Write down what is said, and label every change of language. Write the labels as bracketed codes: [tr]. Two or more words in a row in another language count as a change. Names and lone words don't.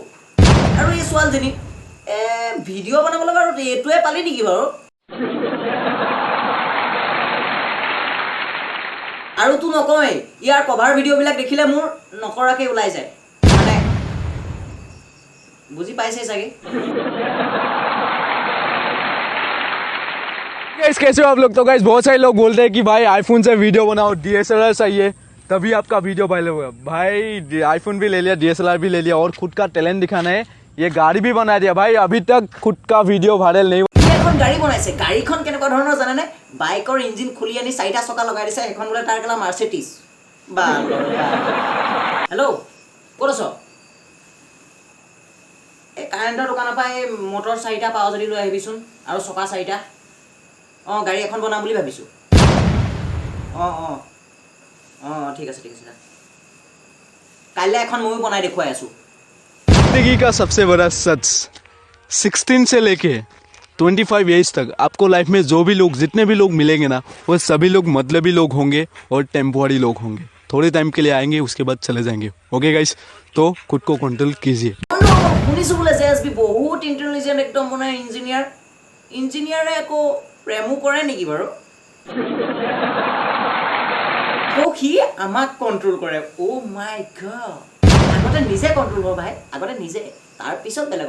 [as] আৰু এই ছোৱালীজনী ভিডিঅ' বনাবলৈ বাৰু এইটোৱে পালি নেকি বাৰু? আৰু তো নকয়, ইয়াৰ কভাৰ ভিডিঅ'বিলাক দেখিলে মোৰ নকৰাকে ওলাই যায়, মানে বুজি পাইছে চাগে। [hi] गाइस कैसे हो आप लोग? तो गाइस बहुत सारे लोग बोलते हैं कि भाई आईफोन से वीडियो बनाओ, डीएसएलआर चाहिए तभी आपका वीडियो वायरल होगा। भाई आईफोन भी ले लिया, डीएसएलआर भी ले लिया और खुद का टैलेंट दिखाना है, ये गाड़ी भी बना दिया। भाई अभी तक खुद का वीडियो वायरल नहीं हुआ। [as] এখন গাড়ী বনাইছে, গাড়ীখন কেনেকুৱা ধৰণৰ জানেনে? বাইকৰ ইঞ্জিন খুলি আনি 4টা চকা লগাই দিছে, এখন বোলে তাৰ কেলা মাৰ্চেডিজ। বা হেল্ল' ক'ত আছ? এই কাৰেণ্টৰ দোকানৰ পৰা এই মটৰ 4টা পাৱ যদি লৈ আহিবিচোন, আৰু চকা 4টা। অঁ গাড়ী এখন বনাম বুলি ভাবিছোঁ। অঁ অঁ অঁ ঠিক আছে ঠিক আছে, কাইলৈ এখন ময়ো বনাই দেখুৱাই আছোঁ। [hi] जिंदगी का सबसे बड़ा सच 16 से लेके 25 एज तक आपको लाइफ में जो भी लोग जितने भी लोग मिलेंगे ना वो सभी लोग मतलबी लोग होंगे और टेम्पोरी लोग होंगे। थोड़े टाइम के लिए आएंगे उसके बाद चले जाएंगे। [en] OK guys, [hi] तो खुद को कंट्रोल कीजिए। [as] শুনিছোঁ বোলে জেএছবি বহুত ইণ্টেলিজেণ্ট একদম মানে ইঞ্জিনিয়াৰ। ইঞ্জিনিয়াৰে আকৌ প্ৰেমো কৰে নেকি বাৰু? তো সি আমাক কণ্ট্ৰোল কৰে। [en] Oh my god, [as] আগতে নিজে কণ্ট্ৰোল হ'ব ভাই, আগতে নিজে, তাৰপিছত বেলেগত।